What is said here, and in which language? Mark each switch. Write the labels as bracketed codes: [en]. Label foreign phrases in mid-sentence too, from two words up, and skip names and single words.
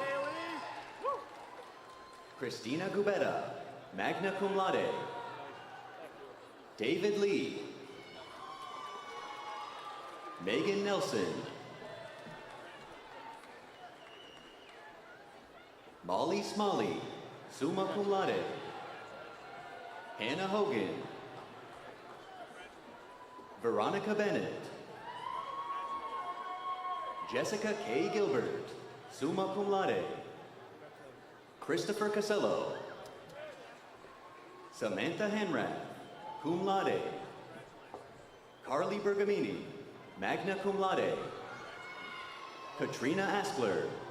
[en] Christina Gubetta, [la] magna cum laude. [en] David Lee. Megan Nelson. Molly Smalley, [la] summa cum laude. [en] Hannah Hogan. Veronica Bennett. Jessica K. Gilbert, [la] summa cum laude. [en] Christopher Casello. Samantha Hanrath, [la] cum laude. [en] Carly Bergamini, [la] magna cum laude. [en] Katrina Askler.